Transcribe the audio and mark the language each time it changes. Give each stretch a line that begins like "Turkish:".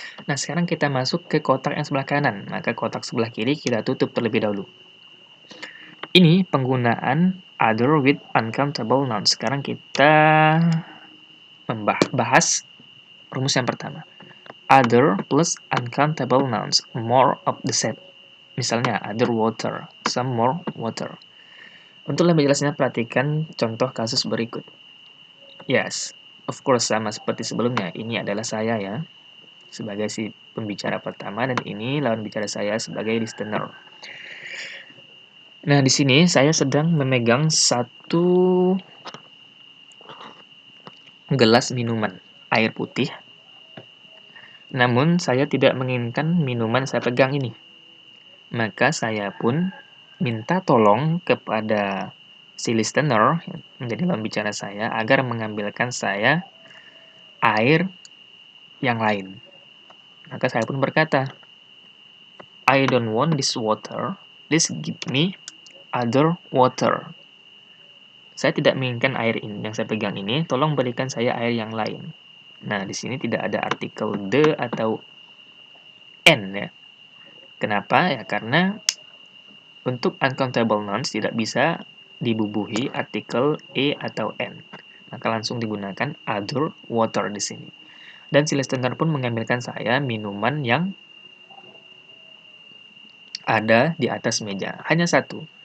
Indonesian: Nah, sekarang kita masuk ke kotak yang sebelah kanan. Maka kotak sebelah kiri kita tutup terlebih dahulu. Ini penggunaan
English: other with uncountable nouns.
Indonesian: Sekarang kita membahas rumus yang pertama.
English: Other plus uncountable nouns, more of the set.
Indonesian: Misalnya,
English: other water, some more water.
Indonesian: Untuk lebih jelasnya, perhatikan contoh kasus berikut.
English: Yes, of course
Indonesian: sama seperti sebelumnya. Ini adalah saya ya, sebagai si pembicara pertama, dan ini lawan bicara saya sebagai listener. Nah, di sini saya sedang memegang satu gelas minuman, air putih. Namun, saya tidak menginginkan minuman saya pegang ini. Maka saya pun minta tolong kepada si listener, yang menjadi lawan bicara saya, agar mengambilkan saya air yang lain. Maka saya pun berkata,
English: I don't want this water, please give me other water.
Indonesian: Saya tidak menginginkan air ini yang saya pegang ini, tolong berikan saya air yang lain. Nah, di sini tidak ada artikel the atau n ya. Kenapa? Ya karena untuk uncountable nouns tidak bisa dibubuhi artikel e atau n. Maka langsung digunakan other water di sini. Dan si listener pun mengambilkan saya minuman yang ada di atas meja. Hanya satu.